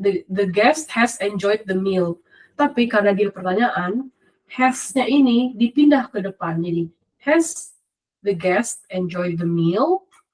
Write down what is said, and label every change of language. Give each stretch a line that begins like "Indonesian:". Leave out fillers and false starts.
English: The guest has enjoyed the meal.
Indonesian: Tapi karena dia pertanyaan, has-nya ini dipindah ke depan.
English: Jadi, has the guest enjoyed the meal?